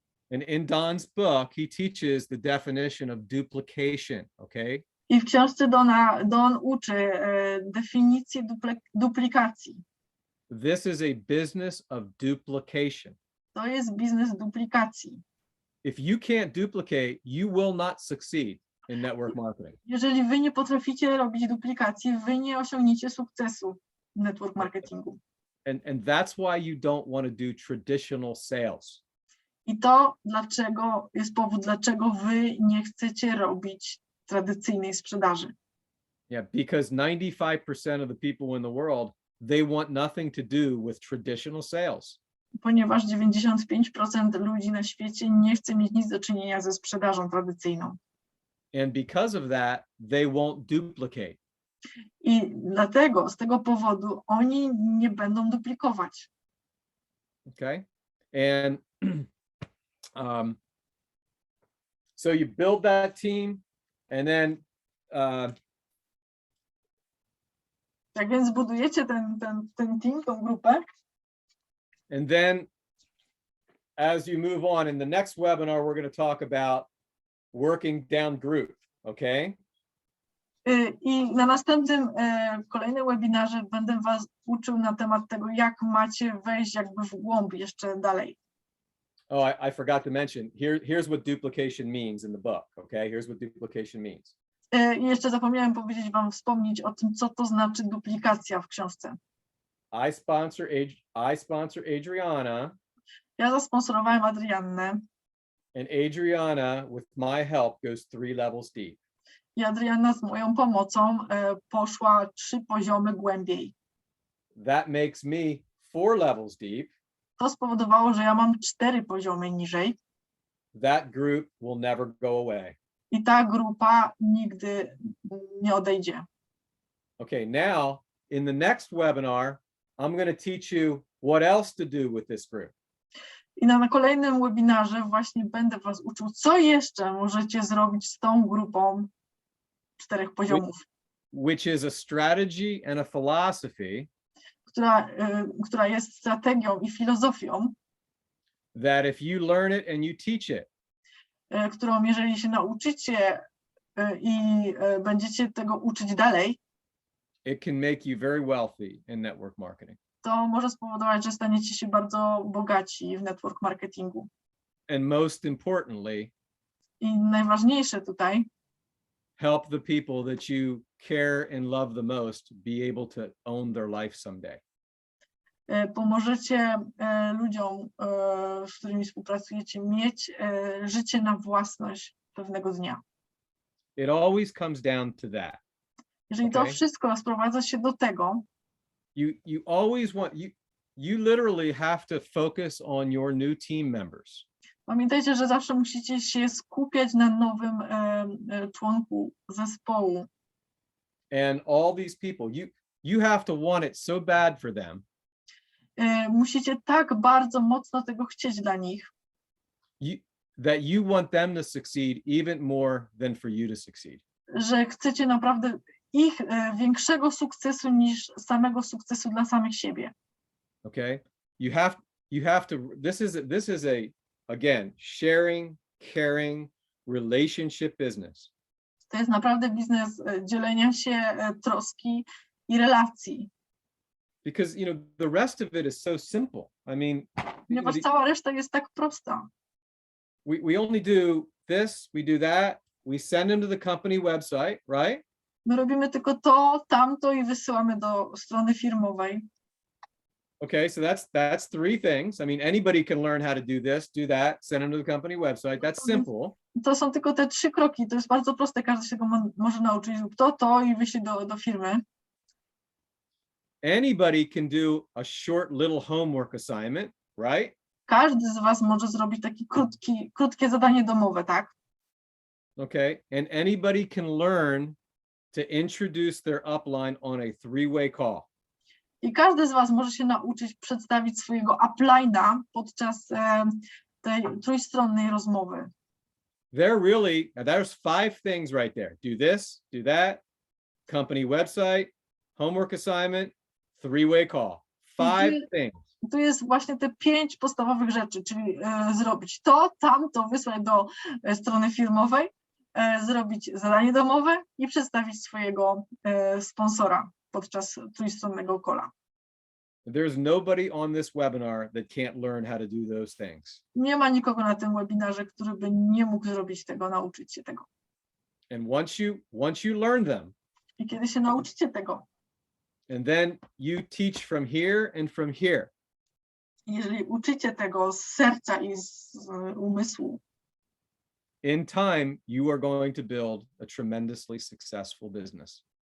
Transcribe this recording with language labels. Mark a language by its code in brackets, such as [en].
[en] And in Don's book, he teaches the definition of duplication, okay? [pl] I w książce Don uczy definicji duplikacji. [en] This is a business of duplication. [pl] To jest biznes duplikacji. [en] If you can't duplicate, you will not succeed in network marketing. [pl] Jeżeli wy nie potraficie robić duplikacji, wy nie osiągniecie sukcesu w network marketingu. [en] And that's why you don't want to do traditional sales. [pl] I to jest powód, dlaczego wy nie chcecie robić tradycyjnej sprzedaży. [en] Yeah, because 95% of the people in the world, they want nothing to do with traditional sales. [pl] Ponieważ 95% ludzi na świecie nie chce mieć nic do czynienia ze sprzedażą tradycyjną. [en] And because of that, they won't duplicate. [pl] I dlatego, z tego powodu, oni nie będą duplikować. [en] Okay. And so you build that team, and then [pl] Tak więc budujecie ten team, tą grupę. [en] and then as you move on in the next webinar, we're going to talk about working down group. Okay. [pl] I na następnym, kolejnym webinarze będę was uczył na temat tego, jak macie wejść jakby w głąb jeszcze dalej. [en] Oh, I forgot to mention, here's what duplication means in the book, okay? Here's what duplication means. [pl] I jeszcze zapomniałem wspomnieć o tym, co to znaczy duplikacja w książce. [en] I sponsor Adriana. [pl] Ja zasponsorowałem Adriannę. [en] And Adriana, with my help, goes 3 levels deep. [pl] I Adrianna z moją pomocą poszła 3 poziomy głębiej. [en] That makes me 4 levels deep. [pl] To spowodowało, że ja mam 4 poziomy niżej. [en] That group will never go away. [pl] I ta grupa nigdy nie odejdzie. [en] Okay, now in the next webinar, I'm going to teach you what else to do with this group. [pl] I na kolejnym webinarze właśnie będę was uczył, co jeszcze możecie zrobić z tą grupą 4 poziomów. [en] Which is a strategy and a philosophy [pl] która jest strategią i filozofią, [en] that if you learn it and you teach it, [pl] którą jeżeli się nauczycie i będziecie tego uczyć dalej, [en] it can make you very wealthy in network marketing. [pl] to może spowodować, że staniecie się bardzo bogaci w network marketingu. [en] And most importantly, [pl] I najważniejsze tutaj, [en] help the people that you care and love the most be able to own their life someday. [pl] Pomożecie ludziom, z którymi współpracujecie, mieć życie na własność pewnego dnia. [en] It always comes down to that. [pl] Jeżeli to wszystko sprowadza się do tego, [en] You always want, you literally have to focus on your new team members. [pl] pamiętajcie, że zawsze musicie się skupiać na nowym członku zespołu. [en] And all these people, you have to want it so bad for them. [pl] Musicie tak bardzo mocno tego chcieć dla nich, [en] That you want them to succeed even more than for you to succeed. [pl] że chcecie naprawdę ich większego sukcesu niż samego sukcesu dla samych siebie. [en] Okay? You have to, this is again, sharing, caring, relationship business. [pl] To jest naprawdę biznes dzielenia się, troski i relacji. [en] Because, the rest of it is so simple. I mean, [pl] Ponieważ cała reszta jest tak prosta. [en] we only do this, we do that, we send them to the company website, right? [pl] My robimy tylko to, tamto i wysyłamy do strony firmowej. [en] Okay, so that's 3 things. I mean, anybody can learn how to do this, do that, send them to the company website. That's simple. [pl] To są tylko te 3 kroki, to jest bardzo proste, każdy się tego może nauczyć. Zrób to i wyślij do firmy. [en] Anybody can do a short little homework assignment, right? [pl] Każdy z was może zrobić takie krótkie zadanie domowe, tak? [en] Okay, and anybody can learn to introduce their upline on a three-way call. [pl] I każdy z was może się nauczyć przedstawić swojego upline'a podczas tej trójstronnej rozmowy. [en] There's 5 things right there. Do this, do that, company website, homework assignment, three-way call. 5 things. [pl] Tu jest właśnie te 5 podstawowych rzeczy, czyli zrobić to, tamto, wysłać do strony firmowej, zrobić zadanie domowe i przedstawić swojego sponsora podczas trójstronnego calla. [en] There's nobody on this webinar that can't learn how to do those things. [pl] Nie ma nikogo na tym webinarze, który by nie mógł zrobić tego, nauczyć się tego. [en] And once you learn them, [pl] I kiedy się nauczycie tego, [en] and then you teach from here and from here, [pl] jeżeli uczycie tego z serca i z umysłu, [en] in time, you are going to build a tremendously successful business.